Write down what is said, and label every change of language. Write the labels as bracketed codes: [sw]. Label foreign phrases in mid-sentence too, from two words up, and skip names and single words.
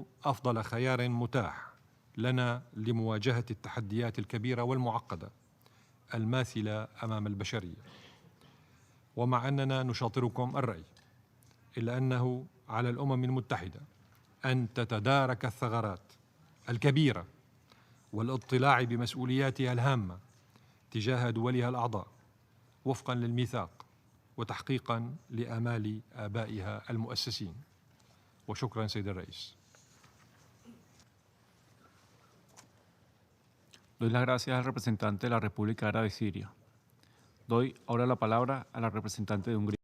[ar] أفضل خيار متاح لنا لمواجهة التحديات الكبيرة والمعقدة الماثلة أمام البشرية، ومع أننا نشاطركم الرأي إلا أنه على الأمم المتحدة أن تتدارك الثغرات الكبيرة والاطلاع بمسؤولياتها الهامة تجاه دولها الأعضاء وفقاً للميثاق وتحقيقاً لآمال آبائها المؤسسين. وشكراً سيد الرئيس. [es] Doy las gracias al representante de la República Árabe Siria. Doy ahora la palabra a la representante de Hungría.